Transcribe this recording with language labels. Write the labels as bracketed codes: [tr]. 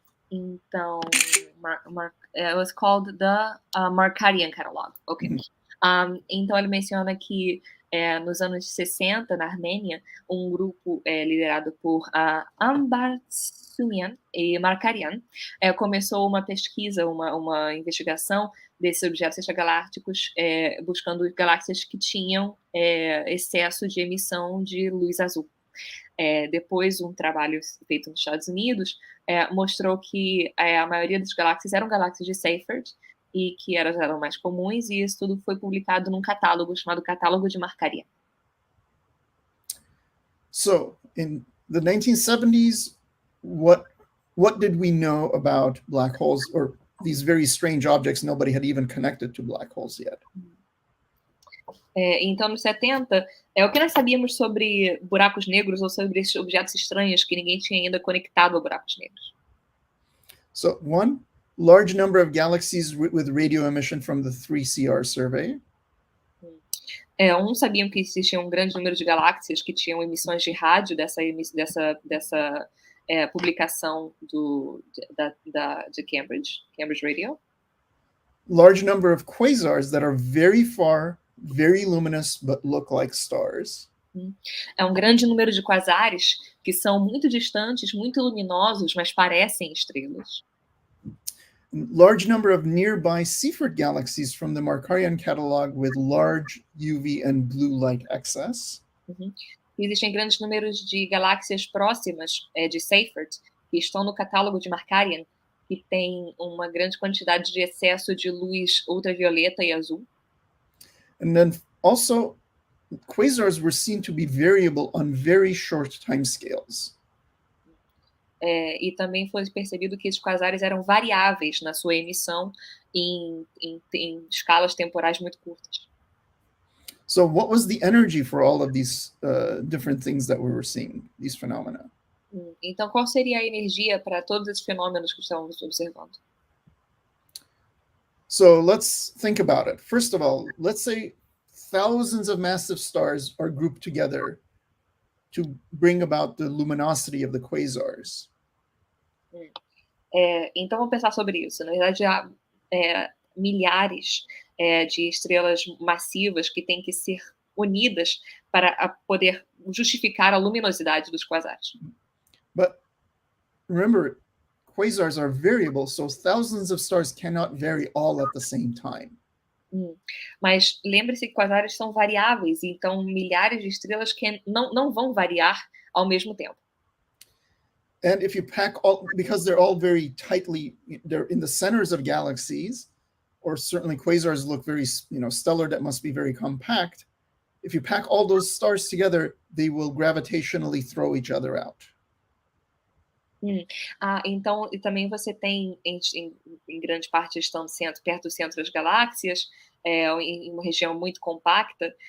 [en] Então, it was called the Markarian Catalog. Ok. [pt] Então, ele menciona que nos anos 60, na Armênia, um grupo liderado por Hambartsumyan e Markarian começou uma pesquisa, uma investigação desses objetos extragalácticos, buscando galáxias que tinham excesso de emissão de luz azul. Depois, um trabalho feito nos Estados Unidos mostrou que a maioria das galáxias eram galáxias de Seyfert e que elas eram mais comuns, e isso tudo foi publicado num catálogo chamado Catálogo de Markarian. [en] So, in the 1970s, what did we know about black holes, or these very strange objects nobody had even connected to black holes yet? [pt] Então, nos 70, o que nós sabíamos sobre buracos negros ou sobre esses objetos estranhos que ninguém tinha ainda conectado a buracos negros? [en] So, one, large number of galaxies with radio emission from the 3CR survey. [pt] Sabiam que existia um grande número de galáxias que tinham emissões de rádio dessa publicação de Cambridge Radio. [en] Large number of quasars that are very far, very luminous, but look like stars. [pt] Um grande número de quasares que são muito distantes, muito luminosos, mas parecem estrelas. [en] Large number of nearby Seyfert galaxies from the Markarian catalog with large UV and blue light excess. [pt] Existem grandes números de galáxias próximas de Seyfert que estão no catálogo de Markarian, que tem uma grande quantidade de excesso de luz ultravioleta e azul. [en] And then also, quasars were seen to be variable on very short timescales. [pt] E também foi percebido que esses quasares eram variáveis na sua emissão em escalas temporais muito curtas. [en] So what was the energy for all of these different things that we were seeing, these phenomena? [pt] Então, qual seria a energia para todos esses fenômenos que estamos observando? [en] So let's think about it. First of all, let's say thousands of massive stars are grouped together to bring about the luminosity of the quasars. [pt] Então, vamos pensar sobre isso. Na verdade, há milhares de estrelas massivas que têm que ser unidas para poder justificar a luminosidade dos quasares. [en] But remember, quasars are variable, so thousands of stars cannot vary all at the same time. [pt] Mas lembre-se que quasares são variáveis, então milhares de estrelas que não vão variar ao mesmo tempo. [en] And if you pack all, because they're all very tightly, they're in the centers of galaxies, or certainly quasars look very, stellar, that must be very compact. If you pack all those stars together, they will gravitationally throw each other out. [pt] Então, e também você tem, em grande parte, estão perto do centro das galáxias, em uma região muito compacta.